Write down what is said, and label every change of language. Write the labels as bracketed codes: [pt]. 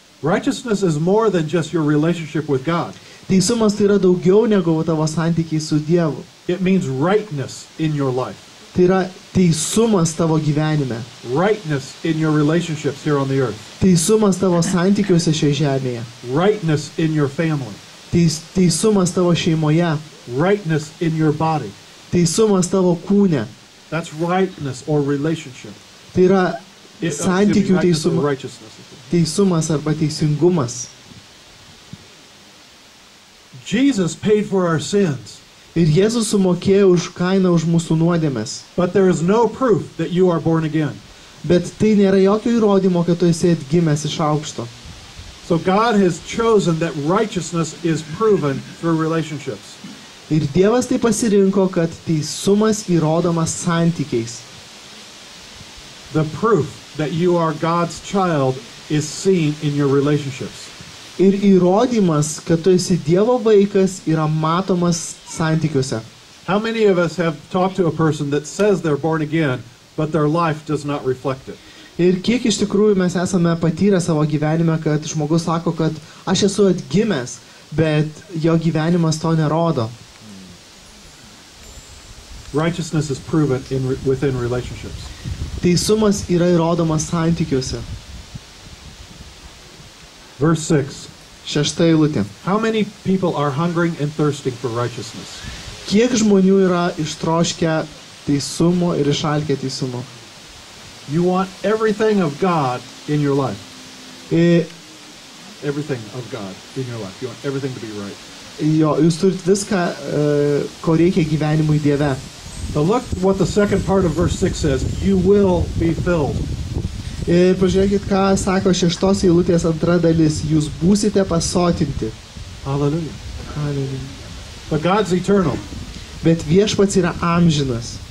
[en] Righteousness is more than just your relationship with God. [lt] Teisumas tai yra daugiau negu tavo santykiai su Dievu. [en] It means rightness in your life, [lt] Tai yra teisumas tavo gyvenime. [en] rightness in your relationships here on the earth, [lt] Teisumas tavo santykiuose šioje žemėje. [en] rightness in your family, [lt] Teisumas tavo šeimoje. [en] rightness in your body. [lt] Teisumas tavo kūne. [en] That's rightness or relationship. [lt] Tai yra santykių [en] Rightness or [lt] teisumas. [en] righteousness. [lt] Teisumas arba teisingumas. [en] Jesus paid for our sins, [lt] Ir Jėzus sumokėjo už kainą už mūsų nuodėmes. [en] but there is no proof that you are born again. [lt] Bet tai nėra jokio įrodymo, kad tu esi atgimęs iš aukšto. [en] So God has chosen that righteousness is proven through relationships. [lt] Ir Dievas tai pasirinko, kad teisumas įrodomas santykiais. [en] The proof that you are God's child is seen in your relationships. [lt] Ir įrodymas, kad tu esi Dievo vaikas, yra matomas santykiuose. [en] How many of us have talked to a person that says they're born again, but their life does not reflect it? [lt] Ir kiek iš tikrųjų mes esame patyrę savo gyvenime, kad žmogus sako, kad aš esu atgimęs, bet jo gyvenimas to nerodo. [en] Righteousness is proven within relationships. [lt] Teisumas yra įrodomas santykiuose. [en] Verse 6. [lt] 6 eilutė. [en] How many people are hungering and thirsting for righteousness? [lt] Kiek žmonių yra ištroškę teisumo ir išalkę teisumo? [en] You want everything of God in your life. [lt] Ir [en] Everything of God in your life. You want everything to be right. [lt] jūs turit viską, ko reikia gyvenimui Dieve. [en] But look what the second part of verse 6 says. You will be filled. [lt] Ir pažiūrėkit, ką sako 6 eilutės antra dalis. Jūs būsite pasotinti. [en] Hallelujah. [lt] Halleluja. [en] But God's eternal. [lt] Bet viešpats yra amžinas.